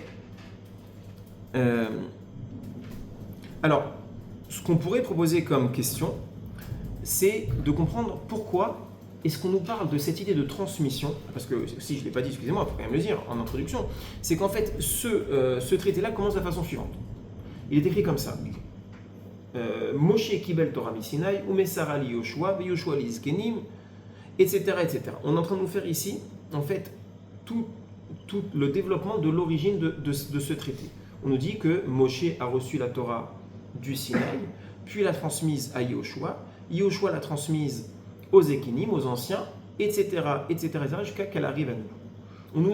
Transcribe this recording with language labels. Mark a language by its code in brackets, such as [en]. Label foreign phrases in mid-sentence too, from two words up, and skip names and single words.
[fr] Alors, ce qu'on pourrait proposer comme question, c'est de comprendre pourquoi est-ce qu'on nous parle de cette idée de transmission. Parce que si je ne l'ai pas dit, excusez-moi, il faut quand même le dire en introduction. C'est qu'en fait, ce traité-là commence de la façon suivante. Il est écrit comme ça. [he] משה קיבל תורה מסיני, ומסרה ליהושע, ויהושע לזקנים, [fr] etc., etc. On est en train de nous faire ici, en fait, tout le développement de l'origine de ce traité. On nous dit que Moshe a reçu la Torah du Sinaï, puis l'a transmise à Yoshua, Yoshua l'a transmise aux Zkenim, aux anciens, etc., jusqu'à qu'elle arrive à nous.